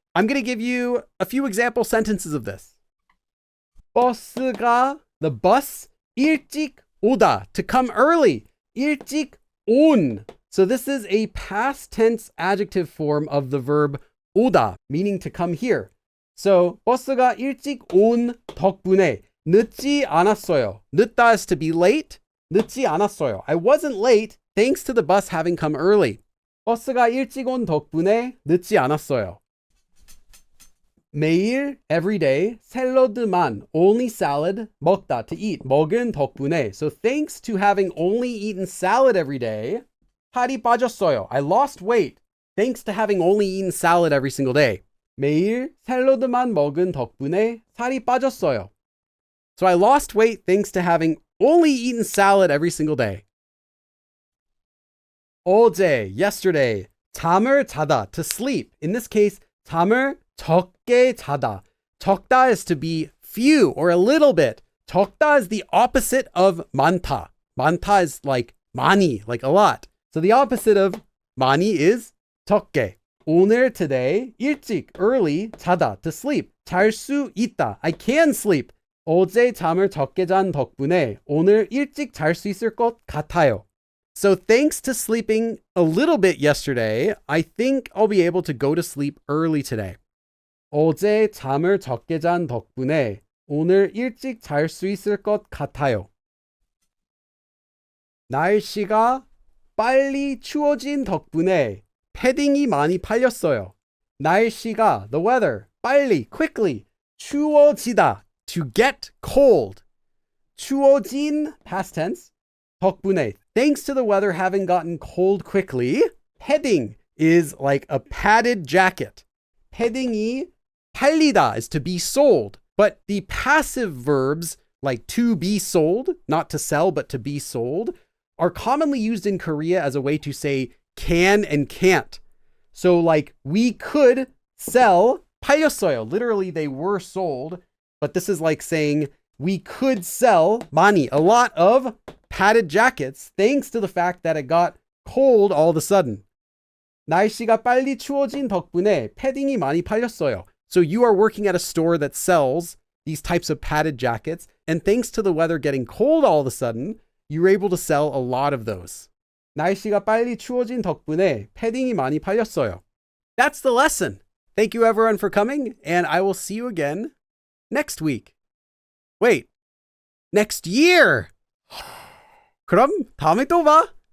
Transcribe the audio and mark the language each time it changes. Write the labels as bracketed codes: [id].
[en] I'm going to give you a few example sentences of this. 버스가, the bus, 일찍 오다, to come early. [ko] 일찍 온. [en] So this is a past tense adjective form of the verb 오다, meaning to come here. [ko] So 버스가 일찍 온 덕분에 늦지 않았어요. [en] 늦다 is to be late. [ko] 늦지 않았어요. [en] I wasn't late thanks to the bus having come early. [ko] 버스가 일찍 온 덕분에 늦지 않았어요. 매일, [en] every day, [ko] 샐러드만, [en] only salad, 먹다, to eat, [ko] 먹은 덕분에. [en] So thanks to having only eaten salad every day, [ko] 살이 빠졌어요. [en] I lost weight thanks to having only eaten salad every single day. [ko] 매일 샐러드만 먹은 덕분에 살이 빠졌어요. [en] So I lost weight thanks to having only eaten salad every single day. [ko] 어제, [en] yesterday, [ko] 잠을 자다, [en] to sleep. In this case, [ko] 잠을 적게 자다. [en] 적다 is to be few or a little bit. 적다 is the opposite of 많다. 많다 is like 많이, like a lot. So the opposite of 많이 is 적게. [ko] 오늘, [en] today, [ko] 일찍, [en] early, 자다, to sleep. [ko] 잘 수 있다. [en] I can sleep. [ko] 어제 잠을 적게 잔 덕분에 오늘 일찍 잘 수 있을 것 같아요. [en] So thanks to sleeping a little bit yesterday, I think I'll be able to go to sleep early today. [ko] 어제 잠을 적게 잔 덕분에 오늘 일찍 잘 수 있을 것 같아요. 날씨가 빨리 추워진 덕분에 패딩이 많이 팔렸어요. 날씨가, [en] the weather, [ko] 빨리, [en] quickly, [ko] 추워지다, [en] to get cold. [ko] 추워진, [en] past tense, 덕분에, thanks to the weather having gotten cold quickly. 패딩 is like a padded jacket. [ko] 패딩이 팔리다 [en] is to be sold. But the passive verbs, like to be sold, not to sell, but to be sold, are commonly used in Korea as a way to say can and can't. So like we could sell [ko] 팔렸어요. [en] Literally they were sold. But this is like saying we could sell [ko] 많이, [en] a lot of padded jackets thanks to the fact that it got cold all of a sudden. [ko] 날씨가 빨리 추워진 덕분에 패딩이 많이 팔렸어요. [en] So you are working at a store that sells these types of padded jackets, and thanks to the weather getting cold all of a sudden, you're able to sell a lot of those. [ko] 날씨가 빨리 추워진 덕분에 패딩이 많이 팔렸어요. [en] That's the lesson. Thank you everyone for coming, and I will see you again next week. Wait, next year! [ko] 그럼 다음에 또 봐!